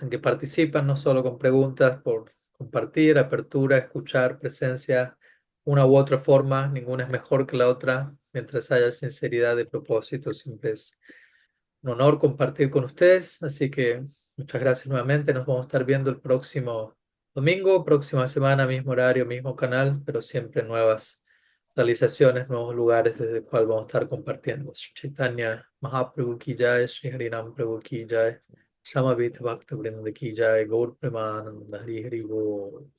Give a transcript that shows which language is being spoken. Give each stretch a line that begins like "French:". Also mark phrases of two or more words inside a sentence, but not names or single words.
Spanish: en que participan, no solo con preguntas, por compartir, apertura, escuchar, presencia, una u otra forma, ninguna es mejor que la otra, mientras haya sinceridad de propósito, siempre es un honor compartir con ustedes, así que muchas gracias nuevamente, nos vamos a estar viendo el próximo domingo, próxima semana, mismo horario, mismo canal, pero siempre nuevas realizaciones, nuevos lugares desde el cual vamos a estar compartiendo.
Hindi: श्री चैतन्य महाप्रभु की जय, श्री हरिनाम प्रभु की जय, समवेत भक्त वृंद की जय, गौर प्रेमानंदे हरि हरि बोल.